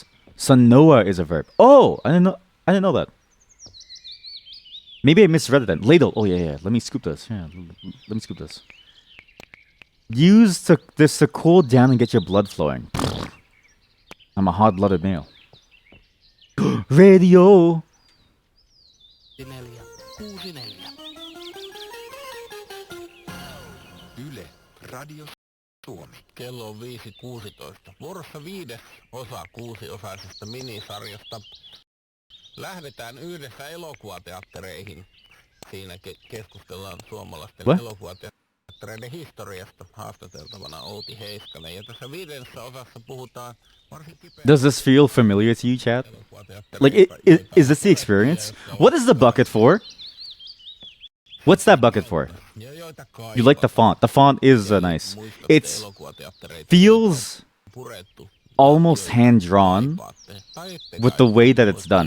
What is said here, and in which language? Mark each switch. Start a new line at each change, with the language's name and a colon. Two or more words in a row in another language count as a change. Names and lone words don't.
English: Sanoa is a verb. Oh, I didn't know that. Maybe I misread it then. Ladle. Oh yeah. Let me scoop this. Yeah, let me scoop this. Use this to cool down and get your blood flowing. I'm a hot-blooded male. Radio.
Finnish: Yle Radio Suomi. Kello on 5.16. Vuorossa 5. osa 6-osaisesta minisarjasta. Lähdetään yhdessä elokuvateattereihin. Siinä keskustellaan suomalaisten elokuvateattereiden historiasta. Haastateltavana Outi Heiskanen. Ja tässä 5. osassa puhutaan varsin
English: Does this feel familiar to you, chat? Like, is this the experience? What is the bucket for? What's that bucket for? You like the font. The font is nice. It feels almost hand-drawn with the way that it's done.